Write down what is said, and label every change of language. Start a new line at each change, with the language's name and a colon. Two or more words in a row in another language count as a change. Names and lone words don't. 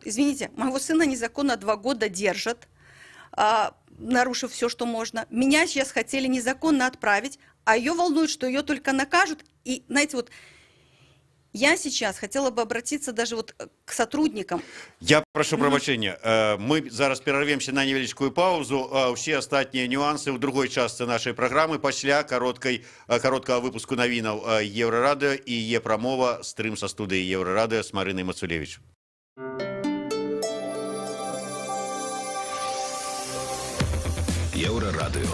Russian: Извините, моего сына незаконно 2 года держат, нарушив все, что можно. Меня сейчас хотели незаконно отправить, а ее волнует, что ее только накажут. И, знаете, вот я сейчас хотела бы обратиться даже вот к сотрудникам.
Belarusian: Я прошу прабачэння. Мы зараз перарвемся на невялічкую паузу. Усе астатнія нюансы ў другой частцы нашай праграмы пасля кароткага выпуску навінаў Еўрарадыё і Е-прамова стрым са студыі Еўрарадыё з Марынай Мацулевіч. Еўрарадыё.